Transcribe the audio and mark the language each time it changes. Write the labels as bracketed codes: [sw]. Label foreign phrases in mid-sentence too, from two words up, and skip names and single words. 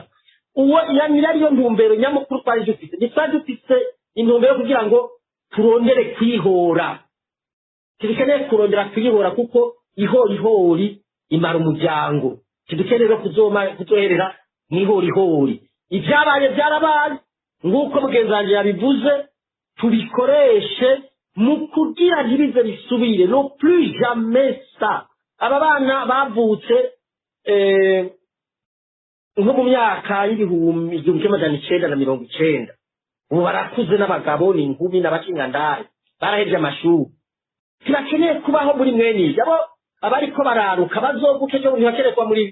[rn] uwo ariyo ntumbero nyamukuru twari dufite ntitwari dufite intumbero kugira ngo turondere kwihora tubikeneye kurondera kwihora kuko ihorihori imara umuryango tudukeneye kuzoherera mw'ihorihori ibyabaye byarabaye nk'uko mugenzi wanjye yabivuze tubikoreshe mu kugira ntibize bisubire no [fr] plus jamais ça [rn] aba bana bavutse nko mu myaka y'ibihumbi 1990 ubu barakuze n'abagabo n'inkumi n'abakingandari barahevye amashuri turakeneye kubaho muri mwene ibyo abo abariko bararuka bazoguke cyo ntibakenerwa muri